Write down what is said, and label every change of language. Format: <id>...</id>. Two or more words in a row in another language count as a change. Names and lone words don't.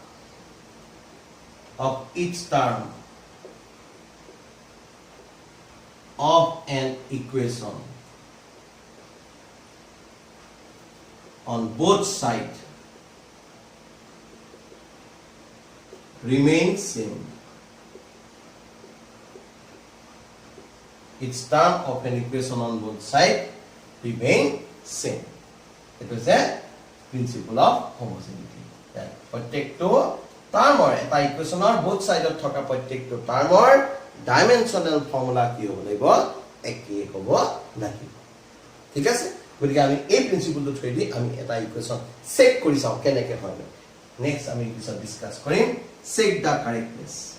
<en>of an equation on both sides remains same. Its term of an equation on both sides remain same. It is a principle of homogeneity.</en> <as>প্ৰত্যেকটো টাৰ্মৰ এটা ইকুৱেশ্যনৰ</as> <en>both side</en> <as>থকা প্ৰত্যেকটো টাৰ্মৰ</as> <en>dimensional formula</en> <as>কি হ'ব লাগিব? একেই হ'ব লাগিব. ঠিক আছে? গতিকে আমি এই প্ৰিন্সিপলটো থৈ দি আমি এটা ইকুৱেশ্যন চেক কৰি চাওঁ কেনেকৈ হয়. নেক্সট আমি পিছত ডিছকাছ কৰিম</as> <en>check the correctness.</en>